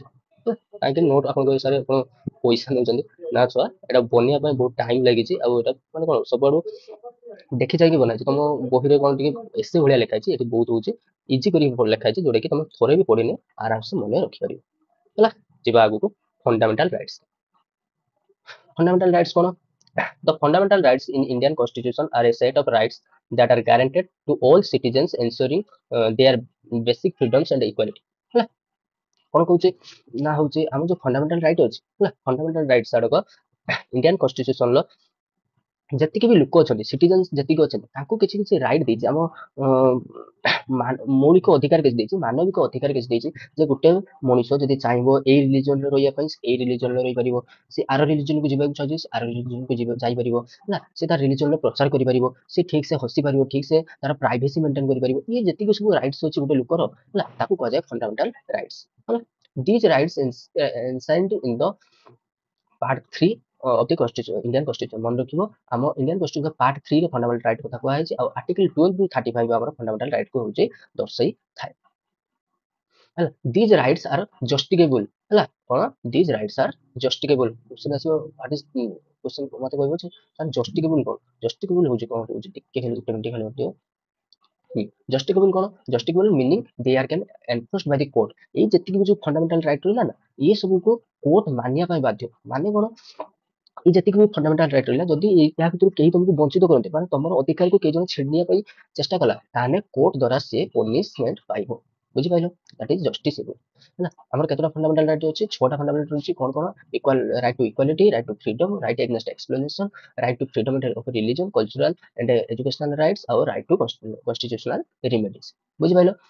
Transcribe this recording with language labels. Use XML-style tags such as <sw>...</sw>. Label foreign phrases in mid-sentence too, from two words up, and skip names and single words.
<or>କାହିଁକି ନୋଟ ଆପଣଙ୍କ ହିସାବରେ ଆପଣ ପଇସା ନେଉଛନ୍ତି ନା ଛୁଆ, ଏଇଟା ବନେଇବା ପାଇଁ ବହୁତ ଟାଇମ ଲାଗିଛି। ଆଉ ଏଇଟା ମାନେ କଣ ସବୁଆଡୁ ଦେଖି ଯାଇକି ବନାହେଇଛି। ତମ ବହିରେ କଣ ଟିକେ ଏସେ ଭଳିଆ ଲେଖା ହେଇଛି, ଏଠି ବହୁତ ହଉଛି ଇଜି କରିକି ଲେଖା ହେଇଛି, ଯୋଉଟା କି ତମେ ଥରେ ବି ପଢିଲେ ଆରାମସେ ମନେ ରଖିପାରିବ। ହେଲା, ଯିବା ଆଗକୁ।</or> <en>fundamental rights. fundamental rights</en> <or>କଣ?</or> <en>The fundamental rights in Indian Constitution are a set of rights that are guaranteed to all citizens, ensuring their basic freedoms and equality।</en> <or>ହେଲା, କଣ କହୁଛି ନା ହଉଛି ଆମ ଯୋଉ</or> <en>fundamental right</en> <or>ଅଛି, ହେଲା,</or> <en>fundamental rights</en> <or>ଆଡକ</or> <en>Indian constitution-ର</en> <or>ଯେତିକି ବି ଲୋକ ଅଛନ୍ତି, ସିଟିଜେନ୍ସ ଯେତିକି ଅଛନ୍ତି, ତାଙ୍କୁ କିଛି କିଛି ରାଇଟ୍ ଦେଇଛି। ଆମ ମୌଳିକ ଅଧିକାର କିଛି ଦେଇଛି, ମାନବିକ ଅଧିକାର କିଛି ଦେଇଛି, ଯେ ଗୋଟେ ମଣିଷ ଯଦି ଚାହିଁବ ଏଇ ରିଲିଜନରେ ରହିବା ପାଇଁ ଏଇ ରିଲିଜନରେ ରହିପାରିବ, ସେ ଆର ରିଲିଜନକୁ ଯିବାକୁ ଚାହୁଁଛି ସେ ଆର ରିଲିଜନକୁ ଯାଇପାରିବ, ହେଲା, ସେ ତାର ରିଲିଜନର ପ୍ରଚାର କରିପାରିବ, ସେ ଠିକ ସେ ହସି ପାରିବ, ଠିକ ସେ ତାର</or> <en>privacy maintain</en> <or>କରିପାରିବ। ଇଏ ଯେତିକି ସବୁ ରାଇଟ୍ସ ଅଛି ଗୋଟେ ଲୋକର, ହେଲା, ତାକୁ କୁହାଯାଏ</or> <en>fundamental rights.</en> <or>ହେଲା,</or> <en>these rights enshrined in the part 3 of the constitution, Indian constitution।</en> <or>ମନେ ରଖିବ, ଆମ</or> <en>Indian constitution part 3</en> <or>ରେ</or> <en>fundamental right</en> <or>କଥା କୁହାଯାଇଛି, ଆଉ ଆର୍ଟିକଲ 12 ରୁ 35 ଆମର</or> <en>fundamental right</en> <or>କୁ ହଉଛି ଦର୍ଶାଇ ଥାଏ। ହେଲା,</or> <en>these rights are justifiable।</en> <or>ହେଲା, କଣ</or> <en>these rights are justifiable।</en> <or>କ୍ୱେଶ୍ଚନ ଆସିବ</or> <en>what is question</en> <or>ମତେ କହିବ ଯେ justifiable କଣ? justifiable ହଉଛି କଣ ହଉଛି, ଟିକେ ଖାଲି ଗୋଟେ ମିନିଟ ଖାଲି ଦିଅ। justifiable କଣ?</or> <en>justifiable meaning they are can enforced by the court।</en> <or>ଏଇ ଯେତିକି ବି ଯୋଉ</or> <en>fundamental right</en> <or>ରହିଲା ନା, ଏ ସବୁକୁ କୋର୍ଟ ମାନିବା ପାଇଁ ବାଧ୍ୟ। ମାନେ କଣ, ये ଯେତିକି ବି</or> <en>fundamental right</en> <or>ରହିଲା ଯଦି ଏହା ଭିତରୁ କେହି ତମକୁ ବଞ୍ଚିତ କରନ୍ତି ମାନେ ତମର ଅଧିକାରକୁ କେହି ଜଣେ ଛିଣ୍ଡିବା ପାଇଁ ଚେଷ୍ଟା କଲା ତାହେଲେ କୋର୍ଟ ଦ୍ୱାରା ସିଏ ପନିଶମେଣ୍ଟ ପାଇବ ବୁଝିପାରିଲ</or> <en>that is justiciable</en> <or>ହେଲା ଆମର କେତେଟା</or> <en>fundamental right</en> <or>ଅଛି ଛଅଟା ଫଣ୍ଡାମେଣ୍ଟାଲ ରହିଛି କଣ କଣ</or> <en>equal right to equality right to freedom right against exploitation right to freedom of religion cultural and educational rights</en> <or>ଆଉ</or> <en>right to constitutional remedies</en> <or>ବୁଝିପାରିଲ</or>